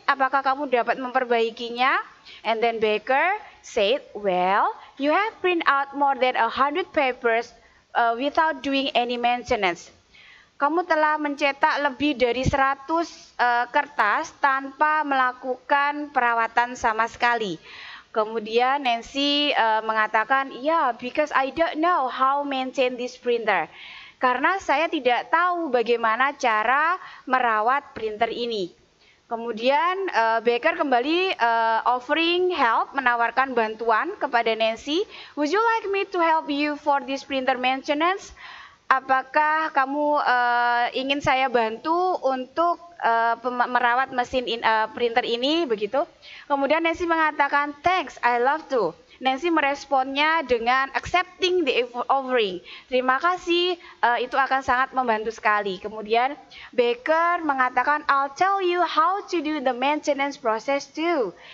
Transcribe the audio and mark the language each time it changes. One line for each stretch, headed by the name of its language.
Indonesian: Apakah kamu dapat memperbaikinya?
English: And then Baker said, well, you have print out more than 100 papers without doing any maintenance.
Indonesian: Kamu telah mencetak lebih dari 100 kertas tanpa melakukan perawatan sama sekali. Kemudian Nancy mengatakan,
English: yeah, because I don't know how to maintain this printer.
Indonesian: Karena saya tidak tahu bagaimana cara merawat printer ini. Kemudian Baker kembali
English: offering help,
Indonesian: menawarkan bantuan kepada Nancy.
English: Would you like me to help you for this printer maintenance?
Indonesian: Apakah kamu ingin saya bantu untuk merawat mesin printer ini begitu? Kemudian Nancy mengatakan,
English: thanks, I love to.
Indonesian: Nancy meresponnya dengan
English: accepting the offering.
Indonesian: Terima kasih, itu akan sangat membantu sekali. Kemudian Baker mengatakan,
English: I'll tell you how to do the maintenance process too.